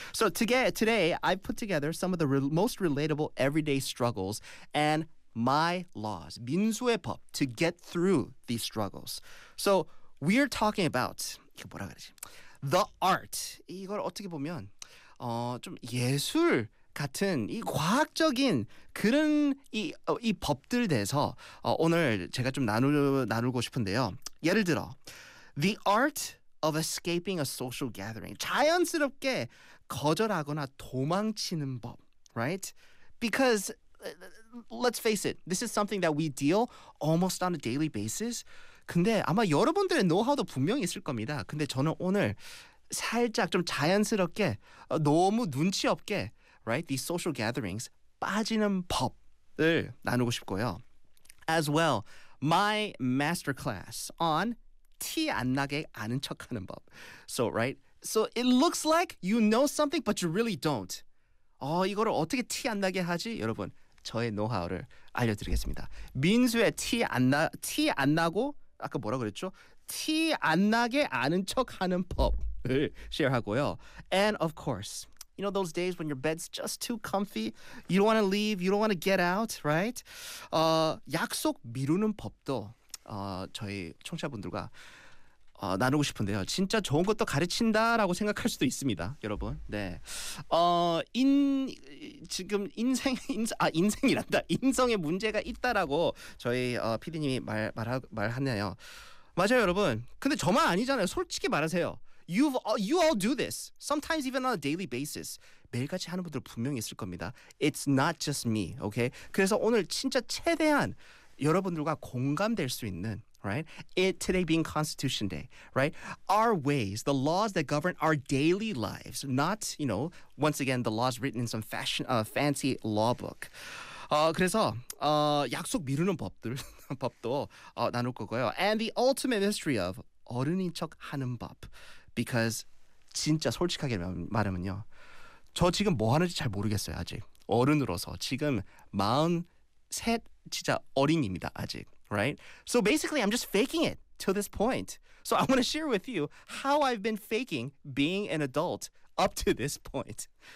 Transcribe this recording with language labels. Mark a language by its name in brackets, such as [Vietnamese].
[English] So today I put together some of the most relatable everyday struggles and my laws, [Korean] 민수의 법 [English] to get through these struggles. So we're talking about [Korean] 이게 뭐라 그러지? [English] The art. [Korean] 이걸 어떻게 보면 좀 예술 같은 이 과학적인 그런 이 법들 대해서 오늘 제가 좀 나누고 싶은데요. 예를 들어, [English] the art of escaping a social gathering. [Korean] 자연스럽게 거절하거나 도망치는 법, right? [English] Because let's face it, this is something that we deal almost on a daily basis. [Korean] 근데 아마 여러분들의 노하우도 분명히 있을 겁니다. 근데 저는 오늘 살짝 좀 자연스럽게 너무 눈치 없게 [English] Right, these social gatherings, [Korean] 빠지는 법을 나누고 싶고요. [English] As well, my masterclass on [Korean] 티 안 나게 아는 척하는 법. [English] So, right? So, it looks like you know something, but you really don't. [Korean] 이거를 어떻게 티 안 나게 하지? 여러분, 저의 노하우를 알려드리겠습니다. 민수의 티 안 나고, 아까 뭐라 그랬죠? 티 안 나게 아는 척하는 법을 쉐어하고요. [English] And of course, You know those days when your bed's just too comfy? You don't want to leave, you don't want to get out, right? [Korean] 약속 미루는 법도 저희 청취자분들과 나누고 싶은데요. 진짜 좋은 것도 가르친다라고 생각할 수도 있습니다, 여러분. 네. 지금 인생이란다. 인성에 문제가 있다라고 저희 PD님이 말하네요. 맞아요, 여러분. 근데 저만 아니잖아요. 솔직히 말하세요. [English] You all do this. Sometimes even on a daily basis. [Korean] 매일같이 하는 분들 분명히 있을 겁니다. [English] It's not just me, okay? [Korean] 그래서 오늘 진짜 최대한 여러분들과 공감될 수 있는, right? [English] Today being Constitution Day, right? Our ways, the laws that govern our daily lives, not, you know, once again, the laws written in some fancy law book. [Korean] 그래서 약속 미루는 법도 나눌 거고요. [English] And the ultimate mystery of [Korean] 어른인 척 하는 법. [English] Because [Korean] 진짜 솔직하게 말하면요. 저 지금 뭐 하는지 잘 모르겠어요, 아직. 어른으로서 지금 43 진짜 어린입니다, 아직. [English] Right? So basically I'm just faking it till this point. So I want to share with you how I've been faking being an adult up to this point.